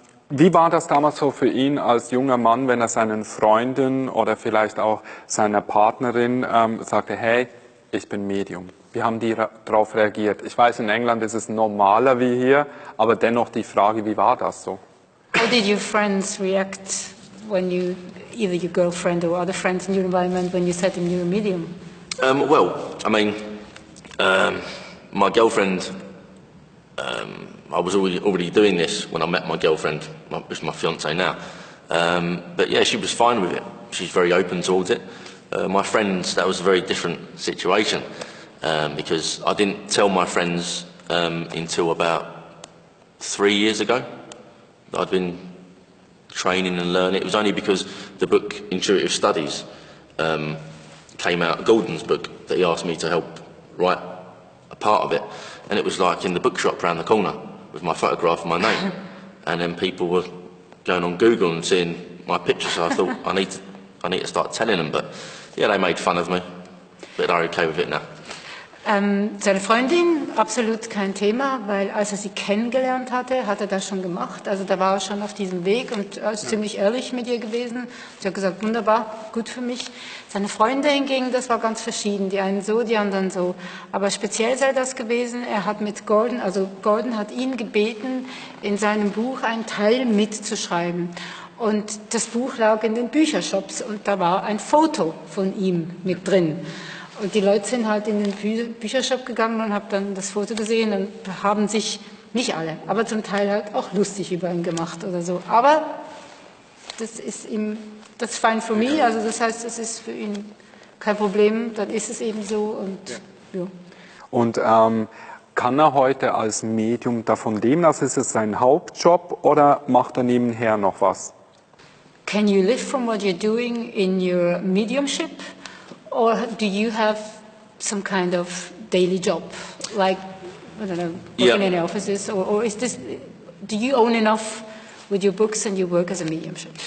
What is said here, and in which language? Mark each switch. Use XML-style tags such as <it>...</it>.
<de>Wie war das damals so für ihn als junger Mann, wenn er seinen Freunden oder vielleicht auch seiner Partnerin sagte, hey, ich bin Medium? Wie haben die darauf reagiert? Ich weiß, in England ist es normaler wie hier, aber dennoch die Frage, wie war das so?</de> <en>How did your friends react when you, either your girlfriend or other friends in your environment, when you said them you're a medium? Well, I mean, my girlfriend, I was already doing this when I met my girlfriend, which is my fiancée now. But yeah, she was fine with it. She's very open towards it. My friends, that was a very different situation because I didn't tell my friends until about 3 years ago. I'd been training and learning. It was only because the book Intuitive Studies came out, Gordon's book, that he asked me to help write a part of it. And it was like in the bookshop round the corner with my photograph and my name. And then people were going on Google and seeing my picture, so I thought I need to start telling them. But yeah, they made fun of me, but they're okay with it now.</en> <de>Seine Freundin, absolut kein Thema, weil als er sie kennengelernt hatte, hat er das schon gemacht. Also da war er schon auf diesem Weg und er ist ziemlich ehrlich mit ihr gewesen. Sie hat gesagt, wunderbar, gut für mich. Seine Freunde hingegen, das war ganz verschieden. Die einen so, die anderen so. Aber speziell sei das gewesen, er hat mit Gordon, also Gordon hat ihn gebeten, in seinem Buch einen Teil mitzuschreiben. Und das Buch lag in den Büchershops und da war ein Foto von ihm mit drin. Und die Leute sind halt in den Büchershop gegangen und haben dann das Foto gesehen und haben sich, nicht alle, aber zum Teil halt auch lustig über ihn gemacht oder so. Aber das ist ihm, das ist</de> <en>fine for me,</en> <de>also das heißt, es ist für ihn kein Problem, dann ist es eben so und ja. Und kann er heute als Medium davon leben? Also ist es sein Hauptjob oder macht er nebenher noch was?</de> <en>Can you live from what you're doing in your mediumship? Or do you have some kind of daily job, like, I don't know, working in offices, or is this, do you own enough with your books and your work as a mediumship?</en>